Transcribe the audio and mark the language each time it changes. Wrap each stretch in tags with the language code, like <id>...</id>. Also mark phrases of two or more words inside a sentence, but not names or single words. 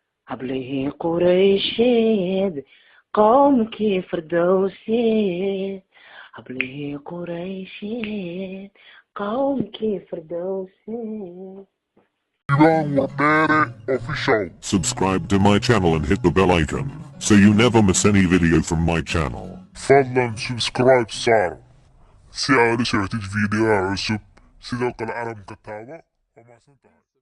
<so>Hablihii Quraysheed, qowmkii Firdawsi. Hablihii Quraysheed, qowmkii Firdawsi. Ivan Wardere Official.</so> <en>Subscribe to my channel and hit the bell icon so you never miss any video from my channel.</en> <so>Fadlan subscribe saar si aad u socotid video cusub. Sidoo kale alarmka taabo. Waa mahadsantahay.</so>